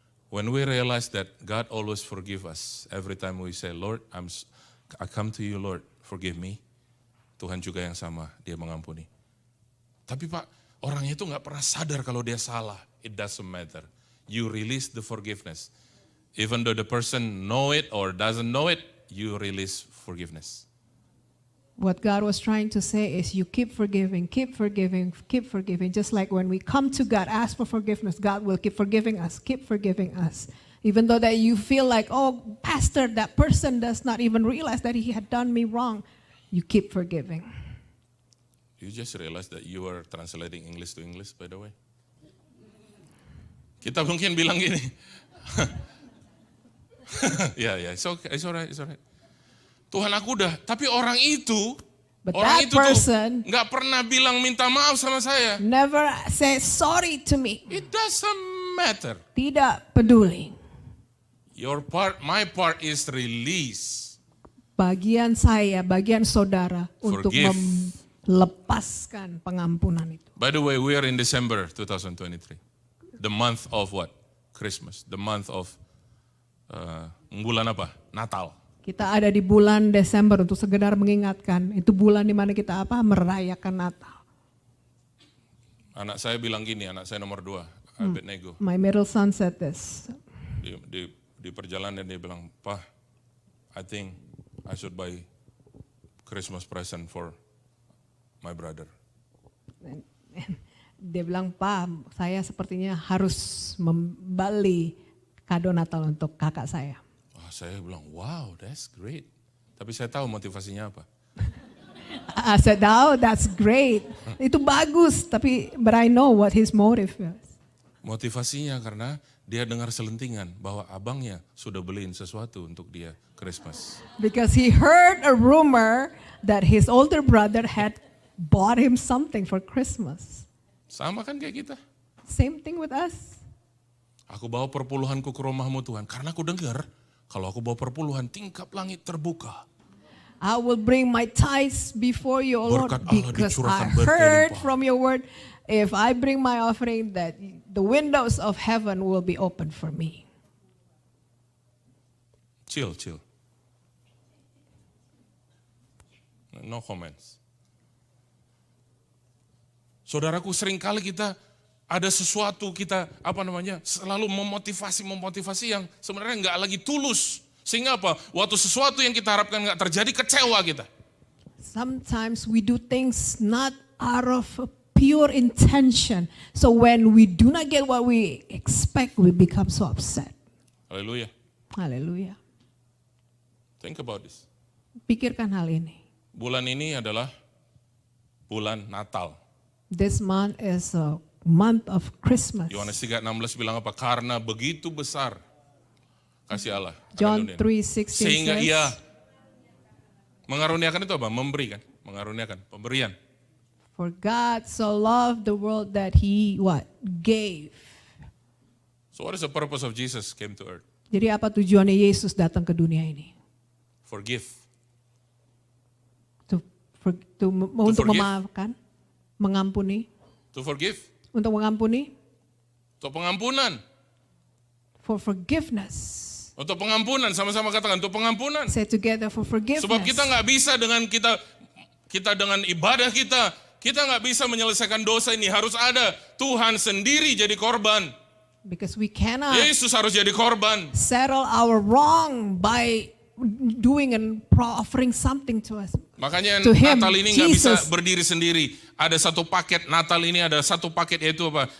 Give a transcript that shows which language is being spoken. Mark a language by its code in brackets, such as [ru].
[en] When we realize that God always forgive us, every time we say, Lord, I come to you, Lord, forgive me. [id] Tuhan juga yang sama, dia mengampuni. Tapi Pak, orangnya itu gak pernah sadar kalau dia salah. [en] It doesn't matter. You release the forgiveness. Even though the person know it or doesn't know it, you release forgiveness. What God was trying to say is you keep forgiving, keep forgiving, keep forgiving. Just like when we come to God, ask for forgiveness, God will keep forgiving us, keep forgiving us. Even though that you feel like, oh, Pastor, that person does not even realize that he had done me wrong, you keep forgiving. You just realize that you are translating English to English, by the way. [id] Kita mungkin bilang gini. [en] Ya, it's okay, it's alright, it's alright. [id] Tuhan aku udah, tapi orang itu, [en] But [id] orang [en] that [id] itu tuh [en] person [id] nggak pernah bilang minta maaf sama saya. [en] never says sorry to me. It doesn't matter. [id] Tidak peduli. [en] Your part, my part is release. [id] Bagian saya, bagian saudara untuk [en] Forgive. [id] melepaskan pengampunan itu. [en] By the way, we are in December 2023. The month of what? Christmas. The month of [id] bulan apa? Natal. Kita ada di bulan Desember untuk sekedar mengingatkan. Itu bulan di mana kita apa? Merayakan Natal. Anak saya bilang gini, anak saya nomor 2, Abednego. [en] My middle son said this. [id] Di perjalanan dia bilang, [en] "Pak, I think I should buy Christmas present for my brother." [id] Dia bilang, Pak, saya sepertinya harus membeli kado Natal untuk kakak saya. Saya bilang, [en] wow, that's great. [id] Tapi saya tahu motivasinya apa. [en] I said, oh, that's great. [id] Itu bagus, [en] but I know what his motive is. [id] Motivasinya karena dia dengar selentingan bahwa abangnya sudah beliin sesuatu untuk dia Christmas. [en] Because he heard a rumor that his older brother had bought him something for Christmas. [id] Sama kan kayak kita. [en] Same thing with us. [id] Aku bawa perpuluhanku ke rumahmu Tuhan. Karena aku dengar kalau aku bawa perpuluhan tingkap langit terbuka. [en] I will bring my tithes before you, O Lord, [id] Berkat Allah [en] because I [id] dicurahkan [en] heard [id] berlimpah. [en] from your word, if I bring my offering, that the windows of heaven will be open for me. Chill. No comments. [id] Saudaraku, seringkali kita ada sesuatu kita selalu memotivasi yang sebenarnya nggak lagi tulus. Sehingga apa? Waktu sesuatu yang kita harapkan nggak terjadi, kecewa kita. [en] Sometimes we do things not out of pure intention. So when we do not get what we expect, we become so upset. [id] Haleluya. Haleluya. [en] Think about this. [id] Pikirkan hal ini. Bulan ini adalah bulan Natal. [en] This month is a month of Christmas. [id] Yohanes 3:16 bilang apa? Karena begitu besar kasih Allah. [en] John 3:16 [id] sehingga [en] says, [id] ia mengaruniakan itu apa? Memberi kan? Mengaruniakan, pemberian. [en] For God so loved the world that he what? Gave. So what is the purpose of Jesus came to earth? [id] Jadi apa tujuannya Yesus datang ke dunia ini? [en] Forgive. [id] Untuk memaafkan, mengampuni. To forgive. Untuk mengampuni. Untuk pengampunan. [en] For forgiveness. [id] Untuk pengampunan, sama-sama katakan untuk pengampunan. [en] Say together for forgiveness. [id] Sebab kita nggak bisa dengan kita dengan ibadah kita nggak bisa menyelesaikan dosa ini. Harus ada Tuhan sendiri jadi korban. [en] Because we cannot [id] Yesus harus jadi korban. [en] settle our wrong by doing and offering something to us. [id] Makanya [en] To him, [id] Natal ini nggak bisa [en] Jesus. [id] berdiri sendiri. Ada satu paket Natal ini, ada satu paket yaitu apa?